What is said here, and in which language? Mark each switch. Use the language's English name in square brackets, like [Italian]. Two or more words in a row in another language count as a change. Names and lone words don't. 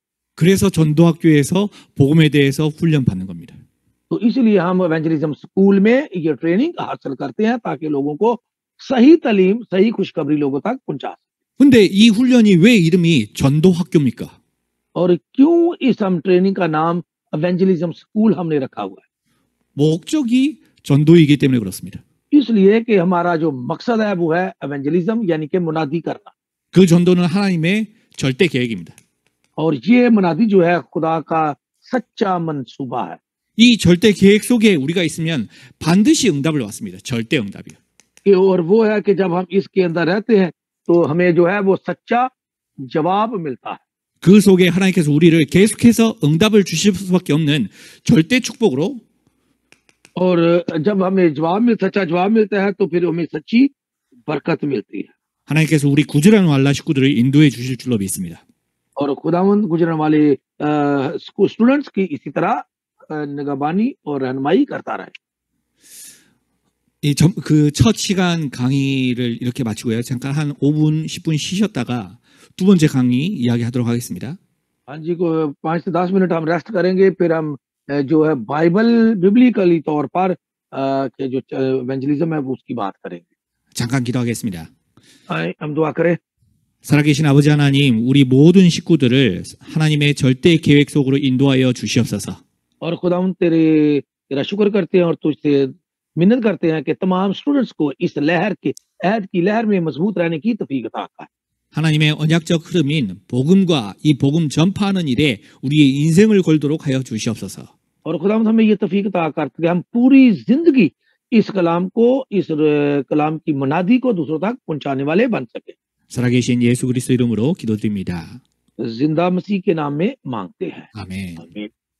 [Korean] 그래서 전도학교에서 복음에 대해서 훈련 받는 겁니다. [Urdu] تو اس لیے ہم [English] evangelism school [Urdu] میں یہ ٹریننگ حاصل کرتے ہیں تاکہ لوگوں کو صحیح تعلیم، صحیح خوشخبری لوگوں تک پہنچا سکے. [Korean] 근데 이 훈련이 왜 이름이 전도학교입니까? [Urdu] اور کیوں اس ہم ٹریننگ کا نام [English] evangelism school [Urdu] ہم نے رکھا ہوا ہے? [Korean] 목적이 전도이기 때문에 그렇습니다. [Urdu] اس لیے کہ ہمارا جو مقصد ہے وہ ہے ایونجلزم، یعنی کہ منادی کرنا. [Korean] 그 전도는 하나님의 절대 계획입니다. [Urdu] اور یہ منادی جو ہے خدا کا سچا منصوبہ ہے. [Korean] 이 절대 계획 속에 우리가 있으면 반드시 응답을 받습니다. 절대 응답이요. [Urdu] اور وہ ہے کہ جب ہم اس کے اندر رہتے ہیں تو ہمیں جو ہے وہ سچا جواب ملتا ہے. [Korean] 그 속에 하나님께서 우리를 계속해서 응답을 주실 수밖에 없는 절대 축복으로 [Urdu] اور جب ہمیں سچا جواب ملتا ہے تو پھر ہمیں سچی برکت ملتی ہے. [Korean] 하나님께서 우리 구주라는 왈라 식구들을 인도해 주실 줄로 믿습니다. [Urdu] اور خداوند گزرنے والے سٹوڈنٹس کی اسی طرح نگہبانی اور رہنمائی کرتا رہے. [Korean] 그 첫 시간 강의를 이렇게 마치고요. 잠깐 한 5분, 10분 쉬셨다가 두 번째 강의 이야기하도록 하겠습니다. [Urdu] ہاں جی، کو 5 سے 10 منٹ ہم ریسٹ کریں گے، پھر ہم جو ہے [English] Bible biblically [Urdu] طور پر کے جو ایونجلزم ہے وہ اس کی بات کریں گے. [Korean] 잠깐 기도하겠습니다. [Urdu] ہم دعا کریں. [Korean] 살아계신 아버지 하나님, 우리 모든 식구들을 하나님의 절대 계획 속으로 인도하여 주시옵소서. [Urdu] اور خداوند تیرا شکر کرتے ہیں اور تجھ سے منت کرتے ہیں کہ تمام سٹوڈنٹس کو اس لہر کے عہد کی لہر میں مضبوط رہنے کی توفیق عطا کر. [Korean] 하나님의 언약적 흐름인 복음과 이 복음 전파하는 일에 우리의 인생을 걸도록 하여 주시옵소서. [Urdu] اور خداوند ہمیں یہ توفیق عطا کر کہ ہم پوری زندگی اس کلام کی منادی کو دوسروں تک پہنچانے والے بن سکے. [Korean] 살아계신 예수 그리스도 이름으로 기도드립니다. [Urdu] زندہ مسیح کے نام میں مانگتے ہیں. [Korean] 아멘. [Urdu] आमीन।